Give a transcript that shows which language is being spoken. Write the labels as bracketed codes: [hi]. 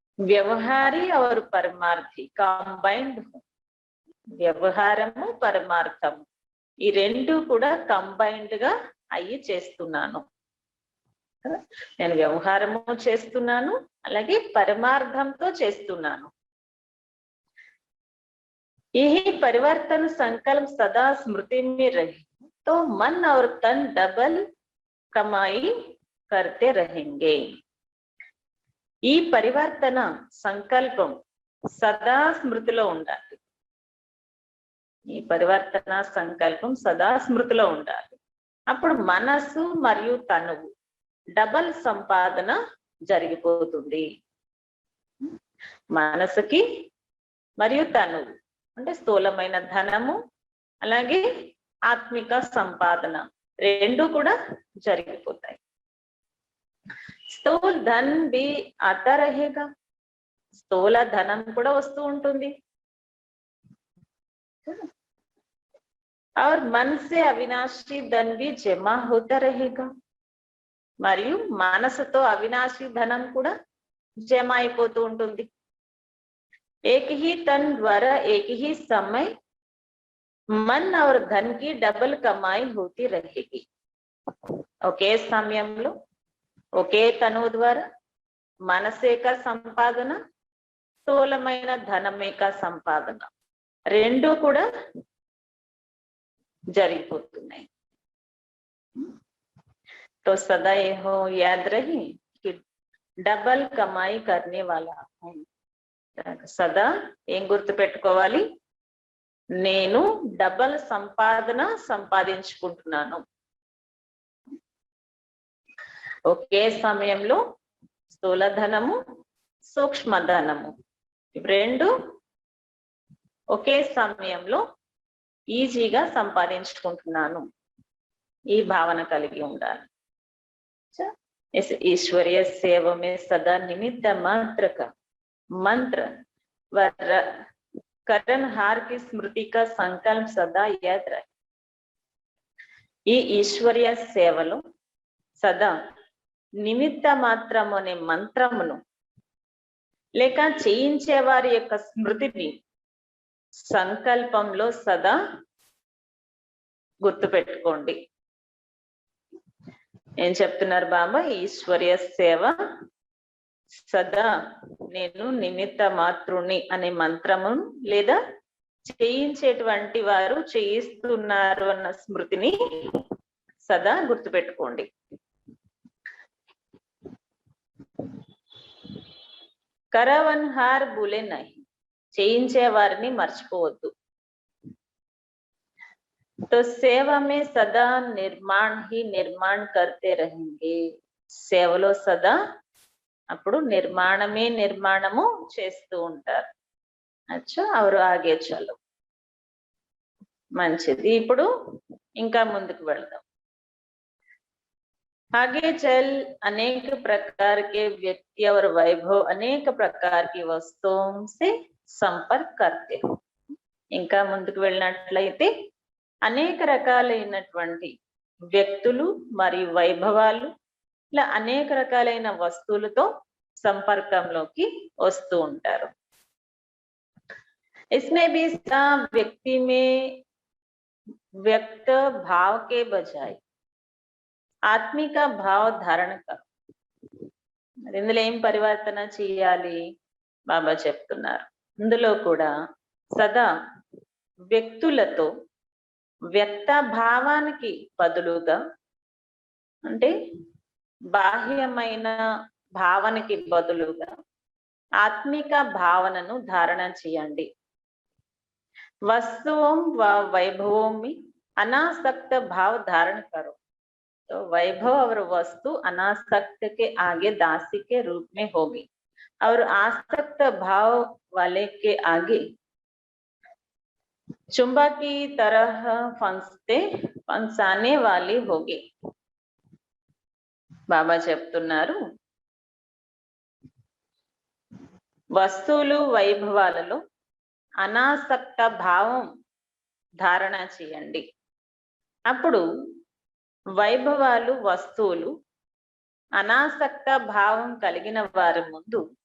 [te] వ్యవహారి और పరమార్థి కంబైన్డ్. వ్యవహారము పరమార్థము ఈ రెండు కూడా కంబైన్డ్ గా అయ్యి చేస్తున్నాను. నేను వ్యవహారము చేస్తున్నాను, అలాగే పరమార్థంతో చేస్తున్నాను. [hi] यही परिवर्तन संकल्प सदा स्मृति में रहे तो मन और तन डबल कमाई करते रहेंगे. [te] ఈ పరివర్తన సంకల్పం సదా స్మృతిలో ఉండాలి. ఈ పరివర్తన సంకల్పం సదా స్మృతిలో ఉండాలి. అప్పుడు మనసు మరియు తనువు డబల్ సంపాదన జరిగిపోతుంది. మనసుకి మరియు తనువు అంటే స్థూలమైన ధనము అలాగే ఆత్మిక సంపాదన రెండు కూడా జరిగిపోతాయి. [hi] స్థూల ధన్ బి आता रहेगा. [te] స్థూల ధనం కూడా వస్తూ ఉంటుంది. [hi] और मन से अविनाशी धन भी जमा होता रहेगा. [te] మరియు మనసుతో అవినాశి ధనం కూడా జమ అయిపోతూ ఉంటుంది. [hi] एक ही तन द्वारा एक ही समय मन और धन की डबल कमाई होती रहेगी. [te] ఒకే సమయంలో ఒకే తనువు ద్వారా మనసేక సంపాదన, స్థూలమైన ధనమేక సంపాదన రెండు కూడా జరిగిపోతున్నాయి. [hi] तो सदा ये हो याद रहे कि डबल कमाई करने वाला हूं. [te] సదా ఏం గుర్తు పెట్టుకోవాలి? నేను డబల్ సంపాదన సంపాదించుకుంటున్నాను. ఒకే సమయంలో స్థూల ధనము, సూక్ష్మ ధనము రెండు ఒకే సమయంలో ఈజీగా సంపాదించుకుంటున్నాను. ఈ భావన కలిగి ఉండాలి. [hi] इस ईश्वरीय सेवा में सदा निमित्त मात्र का मंत्र व करणहार की स्मृति का संकल्प सदा याद रहे. [te] ఈ ఈశ్వరీయ సేవలో సదా నిమిత్త మాత్రము అనే మంత్రమును లేక చేయించే వారి యొక్క స్మృతిని సంకల్పంలో సదా గుర్తుపెట్టుకోండి. ఏం చెప్తున్నారు బాబా? ఈశ్వరీయ సేవ సదా నేను నిమిత్త మాతృని అనే మంత్రమును లేదా చేయించేటువంటి వారు చేయిస్తున్నారు అన్న స్మృతిని సదా గుర్తుపెట్టుకోండి. [hi] కరవన్హార్ బులే నహి, [te] చేయించే వారిని మర్చిపోవద్దు. [hi] तो सेवा में सदा निर्माण ही निर्माण करते रहेंगे. [te] సేవలో సదా అప్పుడు నిర్మాణమే నిర్మాణము చేస్తూ ఉంటారు. [hi] అచ్చా అవరు ఆగే చలో. [te] మంచిది. ఇప్పుడు ఇంకా ముందుకు వెళ్దాం. [hi] आगे चल अनेक प्रकार के व्यक्ति और वैभव अनेक प्रकार की वस्तुओं से संपर्क करते हो. [te] ఇంకా ముందుకు వెళ్ళినట్లయితే అనేక రకాలైనటువంటి వ్యక్తులు మరియు వైభవాలు ఇలా అనేక రకాలైన వస్తువులతో సంపర్కంలోకి వస్తూ ఉంటారు. [hi] इसमें भी व्यक्ति में व्यक्त भाव के बजाय ఆత్మిక భావ ధారణ కరు. [te] ఇందులో ఏం పరివర్తన చేయాలి? బాబా చెప్తున్నారు. ఇందులో కూడా సదా వ్యక్తులతో వ్యక్త భావానికి బదులుగా అంటే బాహ్యమైన భావనకి బదులుగా ఆత్మిక భావనను ధారణ చేయండి. [hi] వస్తువం వైభవం अनासक्त भाव धारण करो. तो वैभव और वस्तु अनासक्त के आगे दासी के रूप में होगी और आसक्त भाव वाले के आगे चुंबक की तरह फंसाने वाली होगी. [te] బాబా చెప్తున్నారు, వస్తువులు వైభవాలలో అనాసక్త భావం ధారణ చేయండి. అప్పుడు వైభవాలు వస్తువులు అనాసక్త భావం కలిగిన వారి ముందు